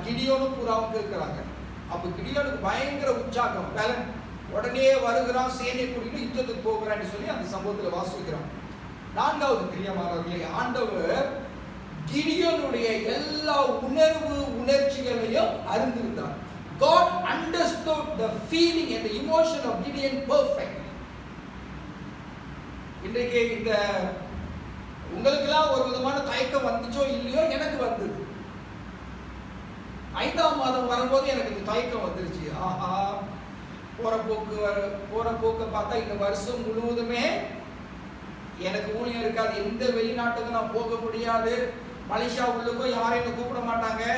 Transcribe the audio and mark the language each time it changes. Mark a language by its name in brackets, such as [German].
[Tamil] கிடியோனும் பூராவுக்கு இருக்கிறாங்க. அப்ப கிடியோனுக்கு பயங்கர உற்சாகம், பேலன் உடனே வருகிறான், சேனை கூட்டிட்டு யுத்தத்துக்கு போகிறான்னு சொல்லி அந்த சம்பவத்தில் வாசிக்கிறோம். 4வது பிரியமானவர்களே, ஆண்டவர் கிடியோனுடைய எல்லா உணர்ச்சிகளையும் அறிந்திருந்தார். [English] God understood the feeling and the emotion of Gideon perfectly. [Tamil] இன்றைக்கு இந்த உங்களுக்கெல்லாம் ஒரு விதமான தயக்கம் வந்துச்சோ இல்லையோ, எனக்கு வந்தது. 5ஆம் மாதம் வரும்போது எனக்கு இந்த தயக்கம் வந்துருச்சு. ஆஹா, போற போக்க பார்த்தா இந்த வருஷம் முழுவதுமே எனக்கு ஊழியம் இருக்காது, எந்த வெளிநாட்டுக்கு நான் போக முடியாது, மலேசியா உள்ளுக்கோ யாரும் என்ன கூப்பிட மாட்டாங்க.